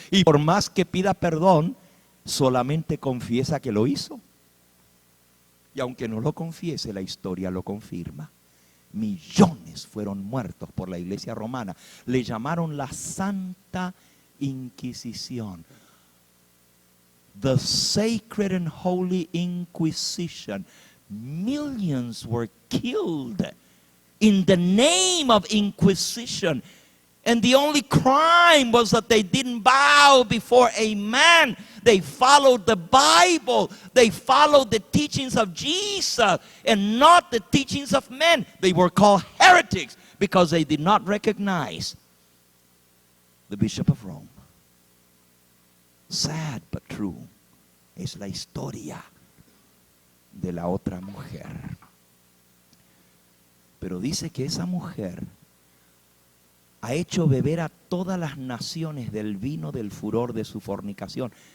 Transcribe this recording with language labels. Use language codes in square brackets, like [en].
[es] Y por más que pida perdón, solamente confiesa que lo hizo. Y aunque no lo confiese, la historia lo confirma. Millones fueron muertos por la iglesia romana. Le llamaron la Santa Inquisición. [en] The Sacred and Holy Inquisition. Millions were killed in the name of Inquisition. And the only crime was that they didn't bow before a man. They followed the Bible. They followed the teachings of Jesus and not the teachings of men. They were called heretics because they did not recognize the Bishop of Rome. Sad but true. [es] Es la historia de la otra mujer. Pero dice que esa mujer ha hecho beber a todas las naciones del vino del furor de su fornicación.